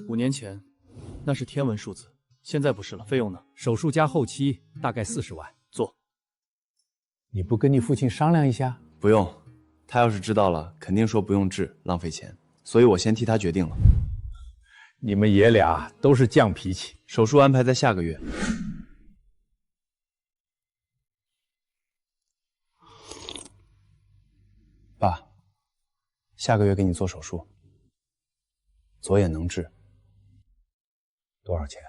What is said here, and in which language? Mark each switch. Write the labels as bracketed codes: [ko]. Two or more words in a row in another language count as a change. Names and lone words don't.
[zh] 5 年前，那是天文數字，現在不是了。費用呢？手術加後期大概40萬。做。你不跟你父親商量一下？不用，他要是知道了，肯定說不用治，浪費錢。所以我先替他決定了。你們爺倆都是犟脾氣。手術安排在下個月。爸，下個月給你做手術，左眼能治。多少錢？